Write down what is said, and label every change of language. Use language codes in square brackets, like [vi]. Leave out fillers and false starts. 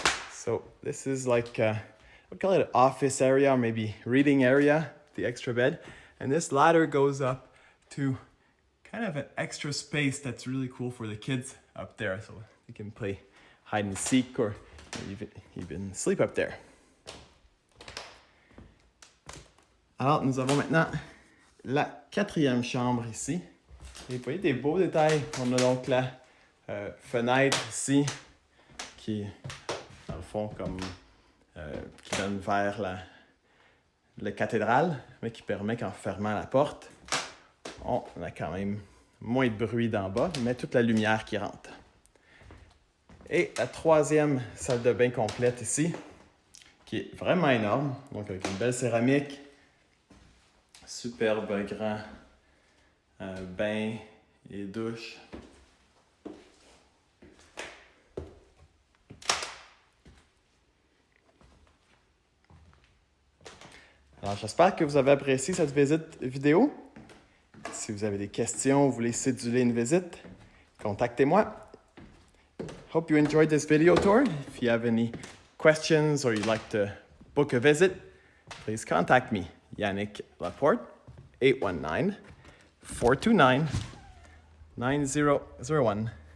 [en] So this is like we'll call it an office area or maybe reading area, the extra bed, and this ladder goes up to kind of an extra space that's really cool for the kids up there, so you can play hide and seek or even sleep up there. [fr] Alors, nous avons maintenant la 4e chambre ici. Et vous voyez des beaux détails. On a donc la fenêtre ici qui est, dans le fond, comme qui donne vers la cathédrale, mais qui permet qu'en fermant la porte, on a quand même moins de bruit d'en bas, mais toute la lumière qui rentre. Et la 3e salle de bain complète ici, qui est vraiment énorme, donc avec une belle céramique, superbe grand bain et douche. Alors, j'espère que vous avez apprécié cette visite vidéo. Si vous avez des questions, vous voulez céduler une visite, contactez-moi. [en] Hope you enjoyed this video tour. If you have any questions or you'd like to book a visit, please contact me. Yannick Laporte, 819-429-9001.